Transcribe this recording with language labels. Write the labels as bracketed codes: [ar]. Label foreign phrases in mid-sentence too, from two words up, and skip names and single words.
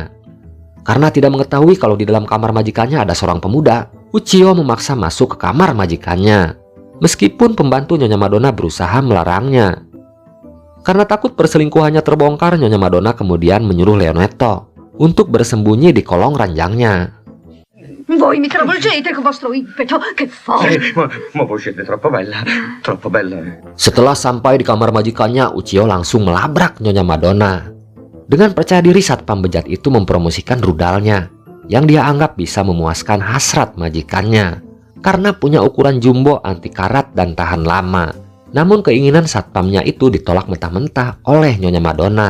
[id] Karena tidak mengetahui kalau di dalam kamar majikannya ada seorang pemuda, Uccio memaksa masuk ke kamar majikannya meskipun pembantu Nyonya Madonna berusaha melarangnya. Karena takut perselingkuhannya terbongkar, Nyonya Madonna kemudian menyuruh Leonetto untuk bersembunyi di kolong ranjangnya. [it] Voi mi travolgete con vostro impeto, che forte! Ma voi siete troppo bella, troppo bella. [id] Setelah sampai di kamar majikannya, Uccio langsung melabrak Nyonya Madonna. Dengan percaya diri, satpam bejat itu mempromosikan rudalnya yang dia anggap bisa memuaskan hasrat majikannya karena punya ukuran jumbo, anti karat, dan tahan lama. Namun keinginan satpamnya itu ditolak mentah-mentah oleh Nyonya Madonna.